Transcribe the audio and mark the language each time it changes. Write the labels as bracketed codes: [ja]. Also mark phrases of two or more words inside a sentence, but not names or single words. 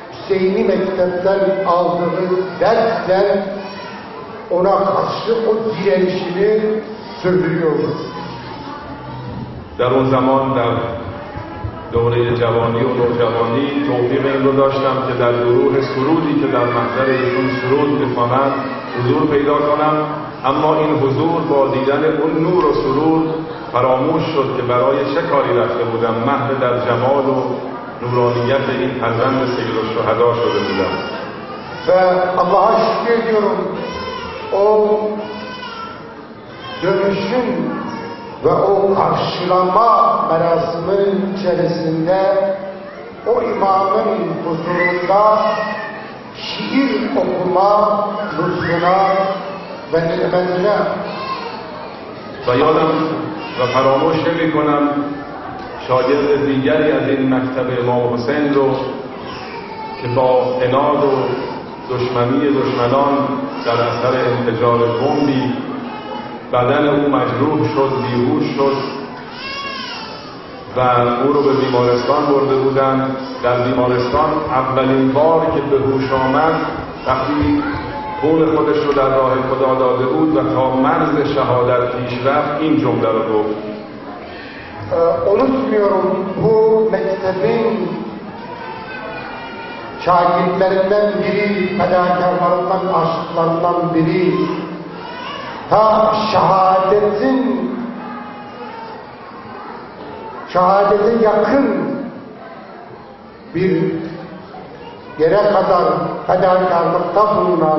[tr] Hüseyin'i mektepten aldığı dersle ona karşı o direnişini sürdürüyordu. [fa] در اون زمان در دوره جوانی و نوجوانی توفیق این رو داشتم که در گروه سرودی که در محضر ایشون سرود می‌خواند حضور پیدا کنم، اما این حضور با دیدن اون نور و سرود فراموش شد که برای چه کاری رفته بودم. محو در جمال و نورانیت این فرزند سیدالشهدا شده بودم. [tr] Ve Allah'a şükür ediyorum, o dönüşün ve o karşılama merasiminin içerisinde o imamın huzurunda şiir okuma lütfuna ve nimetine [fa] و یادم و فراموش نمی کنم شاگرد دیگری از این مکتب امام حسین رو که با عناد و دشمنی دشمنان در اثر انفجار بمبی بدن او مجروح شد، بیهوش شد و او رو به بیمارستان برده بودند. در بیمارستان اولین بار که به هوش آمد وقتی خون خودش رو در راه خدا داده بود و تا مرز شهادت پیش رفت این جمله رو گفت: [tr] unutmuyorum, bu mektebin şagirdlerinden biri, fedakarlarından, aşıklarından biri, ta şehadete yakın bir yere kadar fedakarlıkta bulunan